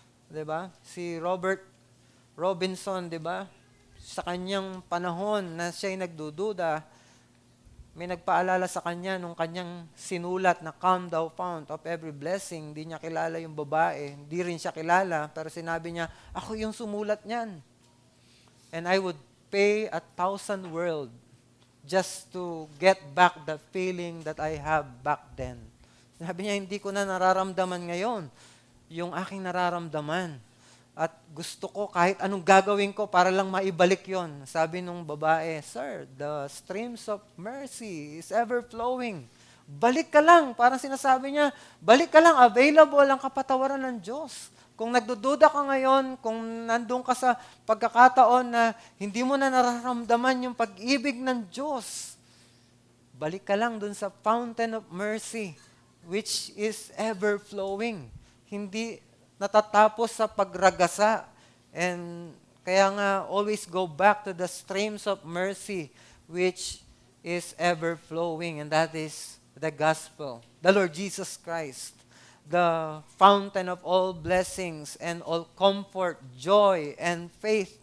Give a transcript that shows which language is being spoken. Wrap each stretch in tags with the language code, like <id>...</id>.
<tl>'Di ba? Si Robert Robinson, 'di ba? Sa kanyang panahon na siya'y nagdududa, may nagpaalala sa kanya nung kanyang sinulat na Calm Thou Fount of Every Blessing. Hindi niya kilala yung babae, hindi rin siya kilala, pero sinabi niya, ako yung sumulat niyan.</tl> <en>And I would pay 1,000 world just to get back the feeling that I have back then.</en> <tl>Sabi niya, hindi ko na nararamdaman ngayon yung aking nararamdaman. At gusto ko kahit anong gagawin ko para lang maibalik yon. Sabi nung babae,</tl> <en>Sir, the streams of mercy is ever flowing.</en> <tl>Balik ka lang. Parang sinasabi niya, balik ka lang. Available ang kapatawaran ng Diyos. Kung nagdududa ka ngayon, kung nandun ka sa pagkakataon na hindi mo na nararamdaman yung pag-ibig ng Diyos, balik ka lang dun sa</tl> <en>fountain of mercy, which is ever flowing.</en> <tl>Hindi natatapos sa pagragasa.</tl> <en>And</en> <tl>kaya nga,</tl> <en>always go back to the streams of mercy which is ever flowing. And that is the gospel. The Lord Jesus Christ. The fountain of all blessings and all comfort, joy, and faith.</en>